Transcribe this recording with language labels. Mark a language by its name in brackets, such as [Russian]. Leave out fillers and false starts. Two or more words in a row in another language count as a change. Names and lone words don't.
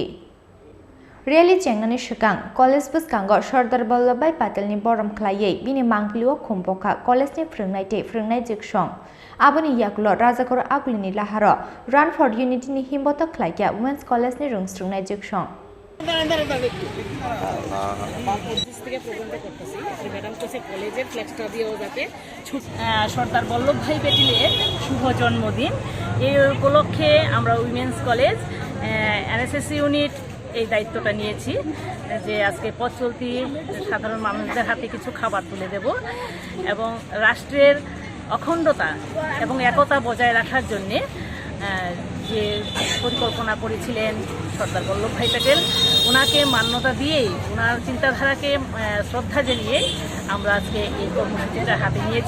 [Kok Borok] Rally chengnani shikang college bwskango Sardar Vallabhbhai Patel ni borom khlaiui bini mangpilio khumpoka college ni phwrungnai jiksong aboni yakulo Rajakor Agulini laharo Run for Unity ni himbota khlaikya Women's College ni rungsrungnai jiksong [Bangla] সর্দার বল্লভভাই পেটেলের শুভ জন্মদিন এই উপলক্ষে আমরা উইমেন্স কলেজ এনএসএস ইউনিট এই দায়িত্বটা নিয়েছি যে আজকে পথ চলতি সাধারণ মানুষদের হাতে কিছু খাবার তুলে দেব এবং রাষ্ট্রের অখণ্ডতা এবং একতা বজায় রাখার জন্যে যে পরিকল্পনা করেছিলেন সর্দার বল্লভভাই প্যাটেল ওনাকে মান্যতা দিয়েই ওনার চিন্তাধারাকে শ্রদ্ধা জানিয়ে আমরা আজকে এই কর্মসূচিটা হাতে নিয়েছি।